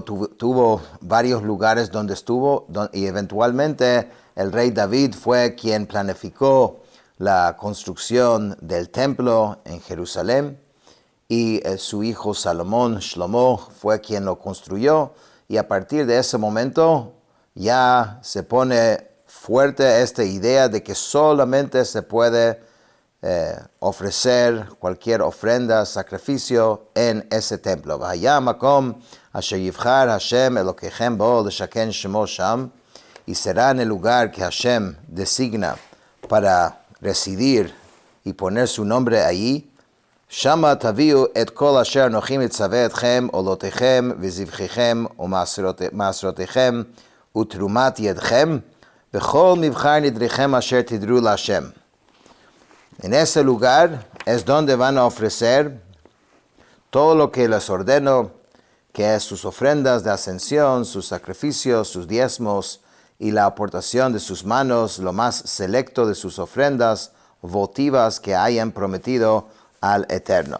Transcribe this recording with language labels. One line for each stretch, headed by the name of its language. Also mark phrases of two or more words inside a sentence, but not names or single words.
Spanish: tuvo varios lugares donde estuvo y eventualmente el rey David fue quien planificó la construcción del templo en Jerusalén y su hijo Salomón, Shlomo, fue quien lo construyó, y a partir de ese momento ya se pone fuerte esta idea de que solamente se puede ofrecer cualquier ofrenda, sacrificio en ese templo. Y será en el lugar que Hashem designa para residir y poner su nombre allí.
Hebrew: שמה תביאו את כל אשר אנכי מצוה אתכם עולתיכם וזבחיכם ומעשרתיכם ותרומת ידכם וכל מבחר נדריכם אשר תדרו להשם.
Spanish: En ese lugar es donde van a ofrecer todo lo que les ordeno, que es sus ofrendas de ascensión, sus sacrificios, sus diezmos y la aportación de sus manos, lo más selecto de sus ofrendas votivas que hayan prometido al Eterno.